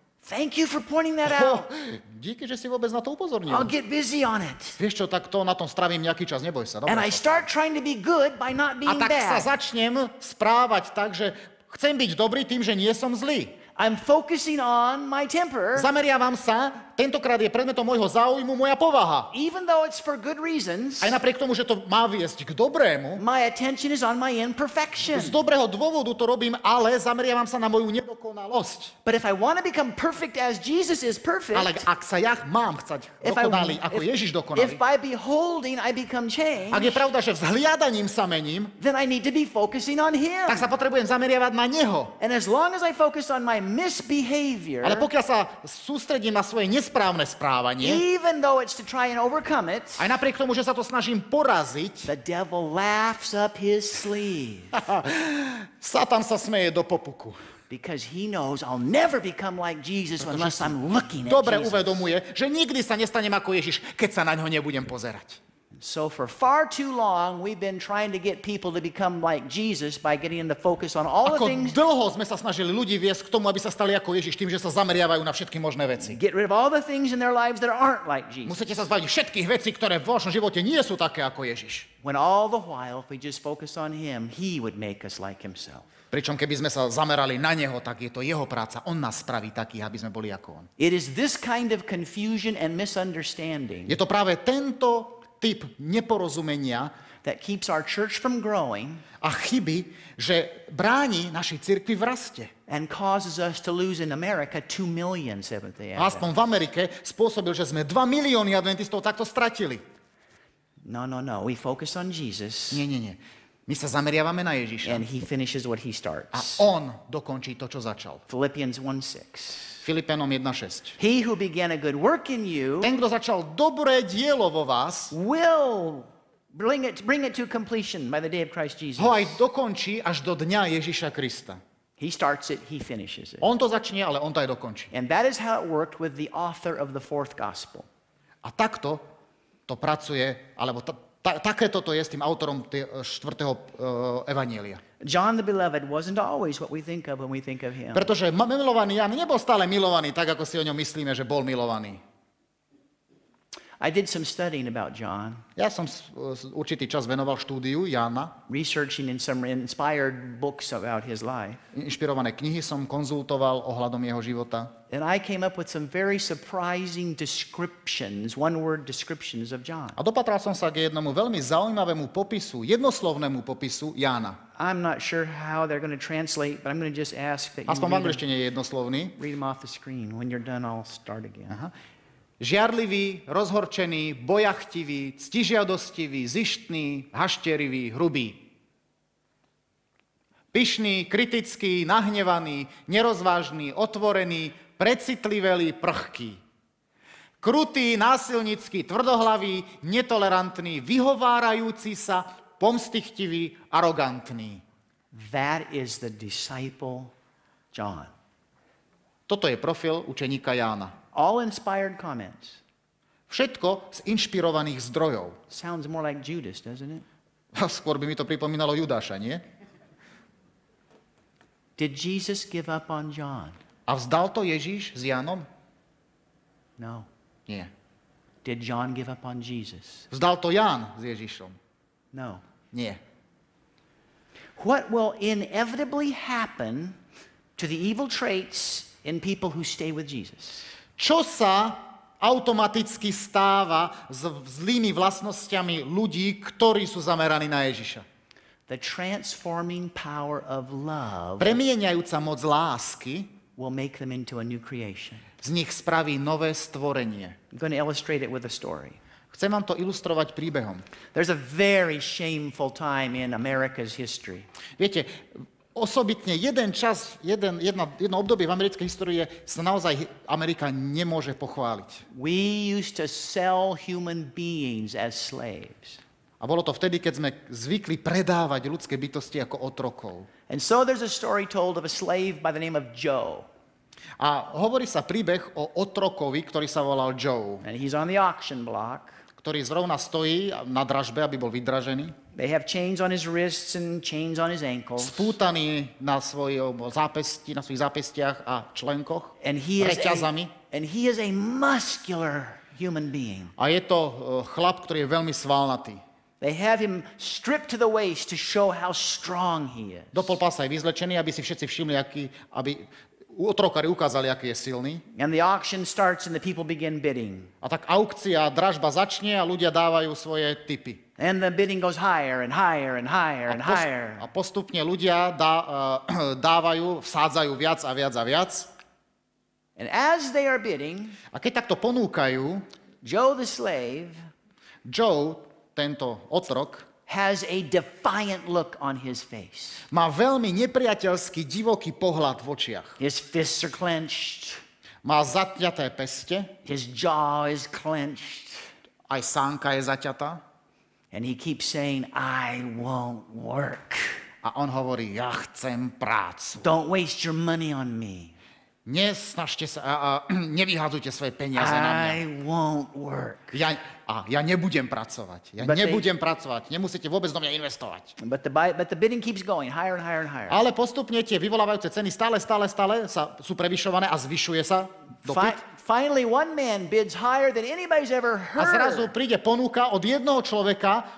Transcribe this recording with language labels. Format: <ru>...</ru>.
<en>thank you for pointing that out.</en> <sk>díky, že si vôbec na to upozornil.</sk> <en>I'll get busy on it.</en> <sk>Vieš čo, tak to na tom stravím nejaký čas, neboj sa.</sk> <en>And</en> <sk>Dobre.</sk> <en>I start trying to be good by not being</en> <sk>tak sa</sk> <en>bad.</en> <sk>začnem správať tak, že chcem byť dobrý tým, že nie som zlý.</sk> <en>I'm focusing on my temper,</en> <sk>Zameriavam sa, tentokrát je predmetom môjho záujmu moja povaha.</sk> <en>even though it's for good reasons.</en> <sk>Aj napriek tomu, že to má viesť k dobrému,</sk> <en>My attention is on my imperfection.</en> <sk>z dobrého dôvodu to robím, ale zameriavam sa na moju nedokonalosť.</sk> <en>But if I want to become perfect as Jesus is perfect,</en> <sk>Ale ak sa ja mám chcať dokonalý, ako Ježiš dokonalý,</sk> <en>if by beholding I become changed,</en> <sk>ak je pravda, že vzhliadaním sa mením,</sk> <en>then I need to be focusing on Him.</en> <sk>tak sa potrebujem zameriavať na Neho.</sk> <en>And as long as I focus on my misbehavior,</en> <sk>Ale pokiaľ sa sústredím na svoje nesprávne správanie,</sk> <en>even though it's to try and overcome it,</en> <sk>aj napriek tomu, že sa to snažím poraziť,</sk> <en>the devil laughs up his sleeve</en> <sk>Satan sa smeje do popuku.</sk> <en>because he knows I'll never become like Jesus unless I'm looking at</en> <sk>Dobre</sk> <en>Jesus.</en> <sk>uvedomuje, že nikdy sa nestanem ako Ježiš, keď sa na ňo nebudem pozerať.</sk> <en>So for far too long, we've been trying to get people to become like Jesus by getting them to focus on all the</en> <sk>Ako</sk> <en>things,</en> <sk>dlho sme sa snažili ľudí viesť k tomu, aby sa stali ako Ježiš, tým, že sa zameriavajú na všetky možné veci.</sk> <en>get rid of all the things in their lives that aren't like Jesus.</en> <sk>Musíte sa zbaviť všetkých vecí, ktoré v vašom živote nie sú také ako Ježiš.</sk> <en>When all the while, if we just focus on Him, He would make us like Himself.</en> <sk>Pričom keby sme sa zamerali na Neho, tak je to Jeho práca. On nás spraví takých, aby sme boli ako On.</sk> <en>It is this kind of confusion and misunderstanding</en> <sk>Je to práve tento typ neporozumenia</sk> <en>that keeps our church from growing</en> <sk>a chyby, že bráni našej cirkvi v raste.</sk> <en>and causes us to lose in America 2 million Seventh-day</en> <sk>A aspoň</sk> <en>Adventists.</en> <sk>v Amerike spôsobil, že sme 2 milióny adventistov takto stratili.</sk> <en>No. We focus on Jesus,</en> <sk>Nie. My sa zameriavame na Ježiša.</sk> <en>and He finishes what He</en> <sk>A</sk> <en>starts.</en> <sk>on dokončí to, čo začal.</sk> <en>Philippians 1:6.</en> <sk>Filipenom 1.6.</sk> <en>He who began a good work in you</en> <sk>Ten, kto začal dobré dielo vo vás,</sk> <en>will bring it to completion by the day of Christ Jesus.</en> <sk>ho aj dokončí až do dňa Ježiša Krista.</sk> <en>He starts it, He finishes it.</en> <sk>On to začne, ale on to aj dokončí.</sk> <en>And that is how it worked with the author of the fourth gospel.</en> <sk>A takto to pracuje, alebo takéto to je s tým autorom 4. evanielia.</sk> <en>John the Beloved wasn't always what we think of when we think of him.</en> <sk>Pretože milovaný Jan nebol stále milovaný, tak ako si o ňom myslíme, že bol milovaný.</sk> <en>I did some studying about John,</en> <sk>Ja som určitý čas venoval štúdiu Jána.</sk> <en>researching in some inspired books about his life.</en> <sk>Inšpirované knihy som konzultoval ohľadom jeho života.</sk> <en>And I came up with some very surprising descriptions, one-word descriptions of John.</en> <sk>A dopatral som sa k jednomu veľmi zaujímavému popisu, jednoslovnému popisu Jána.</sk> <en>I'm not sure how they're going to translate, but I'm going to just ask that you</en> <sk>Aspoň v angličtine je jednoslovný.</sk> <en>read them off the screen. When you're done, I'll start again.</en> <sk>Aha. Žiarlivý, rozhorčený, bojachtivý, ctižiadostivý, zištný, hašterivý, hrubý. Pyšný, kritický, nahnevaný, nerozvážny, otvorený, precitlivelý, prchký. Krutý, násilnický, tvrdohlavý, netolerantný, vyhovárajúci sa, pomstichtivý, arogantný.</sk> <en>That is the disciple John.</en> <sk>Toto je profil učeníka Jána.</sk> <en>All inspired comments.</en> <sk>Všetko z inšpirovaných zdrojov.</sk> <en>Sounds more like Judas, doesn't it?</en> <sk>A skôr by mi to pripomínalo Judáša, nie?</sk> <en>Did Jesus give up on John?</en> <sk>A vzdal to Ježíš s Jánom?</sk> <en>No.</en> <sk>Nie.</sk> <en>Did John give up on Jesus?</en> <sk>Vzdal to Ján s Ježišom?</sk> <en>No.</en> <sk>Nie.</sk> <en>What will inevitably happen to the evil traits in people who stay with Jesus?</en> <sk>Čo sa automaticky stáva s zlými vlastnosťami ľudí, ktorí sú zameraní na Ježiša?</sk> <en>The transforming power of love</en> <sk>Premieňajúca moc lásky</sk> <en>will make them into a new creation.</en> <sk>z nich spraví nové stvorenie.</sk> <en>I'm going to illustrate it with a story.</en> <sk>Chcem vám to ilustrovať príbehom.</sk> <en>There's a very shameful time in America's history.</en> <sk>Viete, osobitne jedno obdobie v americkej histórii sa naozaj Amerika nemôže pochváliť.</sk> <en>We used to sell human beings as slaves.</en> <sk>A bolo to vtedy, keď sme zvykli predávať ľudské bytosti ako otrokov.</sk> <en>And so there's a story told of a slave by the name of Joe.</en> <sk>A hovorí sa príbeh o otrokovi, ktorý sa volal Joe,</sk> <en>And he's on the auction block.</en> <sk>ktorý zrovna stojí na dražbe, aby bol vydražený,</sk> <en>They have chains on his wrists and chains on his ankles.</en> <sk>spútaný na svojich zápestiach a členkoch,</sk> <en>And he</en> <sk>reťazami.</sk> <en>is a muscular human being.</en> <sk>A je to chlap, ktorý je veľmi svalnatý.</sk> <en>They have him stripped to the waist to show how strong he is.</en> <sk>Do polpasa je vyzlečený, aby si všetci všimli, aby otrokári ukázali, aký je silný.</sk> <en>And the auction starts and the people begin bidding.</en> <sk>A tak aukcia, dražba začne a ľudia dávajú svoje tipy.</sk> <en>And the bidding goes higher and higher and higher and higher.</en> <sk>A postupne ľudia dávajú, vsádzajú viac a viac a viac.</sk> <en>And as they are bidding,</en> <sk>A keď takto ponúkajú,</sk> <en>Joe the slave</en> <sk>Joe, tento otrok,</sk> <en>has a defiant look on his face.</en> <sk>má veľmi nepriateľský, divoký pohľad v očiach.</sk> <en>His fists are clenched.</en> <sk>Má zaťaté peste,</sk> <en>His jaw is clenched.</en> <sk>aj sánka je zaťatá.</sk> <en>And he keeps saying, I won't work.</en> <sk>A on hovorí, ja chcem prácu.</sk> <en>Don't waste your money on me.</en> <sk>Nesnažte sa, nevyhadzujte svoje peniaze na mňa.</sk> <en>I won't work.</en> <sk>Ja nebudem pracovať. Ja</sk> <en>But</en> <sk>nebudem pracovať. Nemusíte vôbec do mňa investovať.</sk> <en>But the bidding keeps going higher and higher and higher.</en> <sk>Ale postupne tie vyvolávajúce ceny stále sú prevyšované a zvyšuje sa dopyt.</sk> <en>Finally, one man bids higher than anybody's ever</en> <sk>A zrazu</sk> <en>heard</en> <sk>príde ponuka od jednoho človeka,</sk>